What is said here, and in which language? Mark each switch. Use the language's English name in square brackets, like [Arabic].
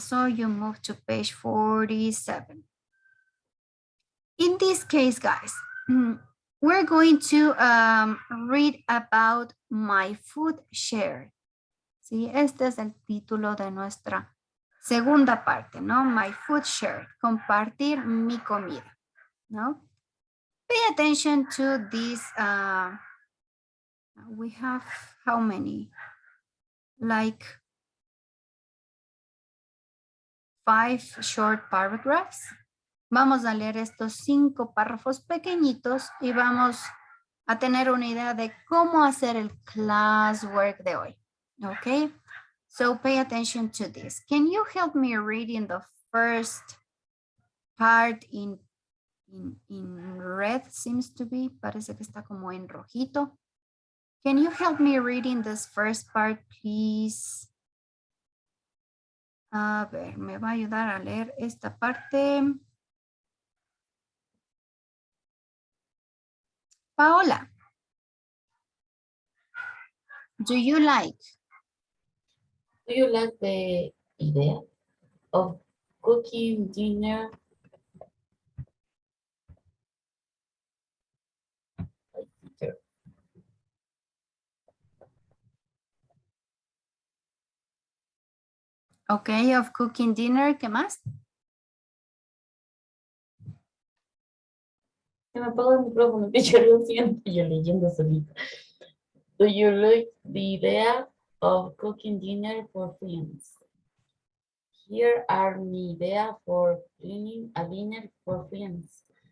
[English] So you move to page 47. In this case, guys, we're going to read about my food shared. [Spanish] Sí, este es el título de nuestra segunda parte, ¿no? [English] My food shared, [Spanish] compartir mi comida, ¿no? [English] Pay attention to this. We have how many? Like 5 short paragraphs. [Spanish] Vamos a leer estos 5 párrafos pequeñitos y vamos a tener una idea de cómo hacer el classwork de hoy. [English] Okay, so pay attention to this. Can you help me reading the first part in red? Seems to be, [Spanish] parece que está como en rojito. [English] Can you help me reading this first part, please? [Spanish] A ver, me va a ayudar a leer esta parte. [English] Paola, do you like the idea of cooking dinner? Okay, of cooking dinner? [Spanish] ¿Qué más? Se me apagó el micrófono, teacher, lo siento, yo leyendo solita. [English] Do you like the idea of cooking dinner for friends? Here are my idea for cleaning a dinner for friends.